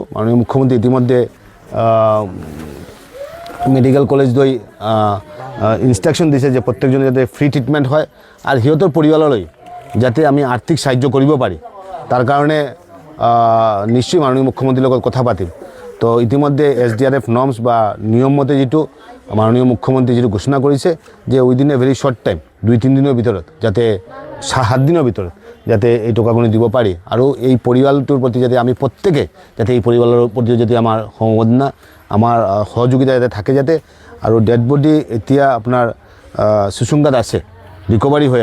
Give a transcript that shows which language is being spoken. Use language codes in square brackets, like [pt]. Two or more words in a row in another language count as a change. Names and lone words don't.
[as] মাননীয় মুখ্যমন্ত্ৰী ইতিমধ্যে [en] medical college [as] লৈ ইনষ্ট্ৰাকশ্যন দিছে যে প্ৰত্যেকজনে যাতে [en] free treatment [as] হয়, আৰু সিহঁতৰ পৰিয়াললৈ যাতে আমি আৰ্থিক সাহায্য কৰিব পাৰি তাৰ কাৰণে নিশ্চয় মাননীয় মুখ্যমন্ত্ৰীৰ লগত কথা পাতিম। তো ইতিমধ্যে SDRF নর্মস বা নিয়ম মতে যেটো মাননীয় মুখ্যমন্ত্রী যেটো ঘোষণা করেছে যে [en] within a very short time [as] 2-3 দিনের ভিতৰত যাতে 7 দিনের ভিতৰত যাতে এই টকাগুলি দিব পারি আৰু এই পৰিয়ালটোৰ প্ৰতি যাতে আমি প্ৰত্যেকে যাতে এই পৰিয়ালৰ প্ৰতি যাতে আমাৰ সমবেদনা আমাৰ সহযোগিতা যাতে থাকে যাতে আৰু [en] dead body [as] এতিয়া আপোনাৰ সুসুংগাত আছে ৰিকভাৰী হৈ